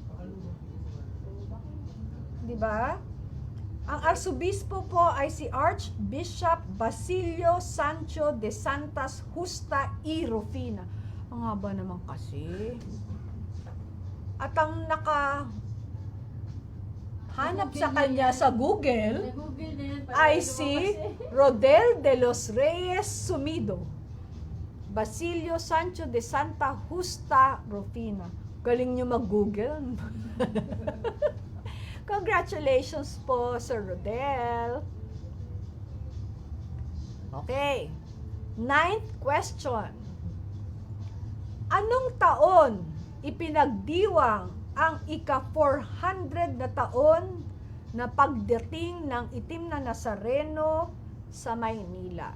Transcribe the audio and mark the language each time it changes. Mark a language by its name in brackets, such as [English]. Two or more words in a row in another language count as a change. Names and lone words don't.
[Filipino] Di ba? Ang arsobispo po ay si Archbishop Basilio Sancho de Santas Justa y Rufina. Ang haba naman kasi. At ang hanap sa kanya sa Google, Nag-google na yan. ay si Rodel de los Reyes Sumido, Basilio Sancho de Santa Justa Rufina. Galing nyo mag-Google. Congratulations po, Sir Rodel. [English] Okay. 9th question. [Filipino] Anong taon ipinagdiwang ang ika-400 na taon na pagdating ng itim na Nazareno sa Maynila?